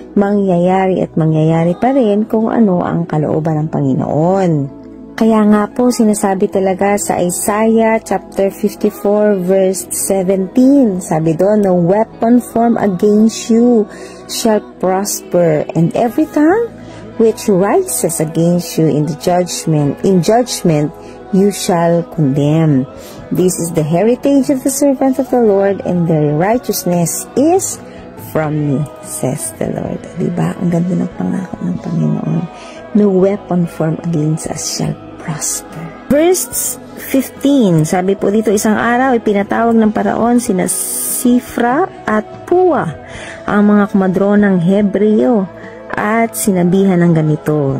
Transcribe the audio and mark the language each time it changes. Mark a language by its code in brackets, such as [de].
[tl] Mangyayari pa rin kung ano ang kalooban ng Panginoon. Kaya nga po sinasabi talaga sa Isaiah chapter 54 verse 17, sabi doon, [en] "No weapon formed against you shall prosper, and every tongue which rises against you in judgment you shall condemn. This is the heritage of the servants of the Lord, and their righteousness is from me, says the Lord." [tl] Diba? Ang ganda ng pangako ng Panginoon. [en] No weapon formed against us shall prosper. [tl] Verse 15, sabi po dito, "Isang araw ipinatawag ng Paraon sina Sifra at Pua, ang mga kumadronang Hebreo, at sinabihan ng ganito."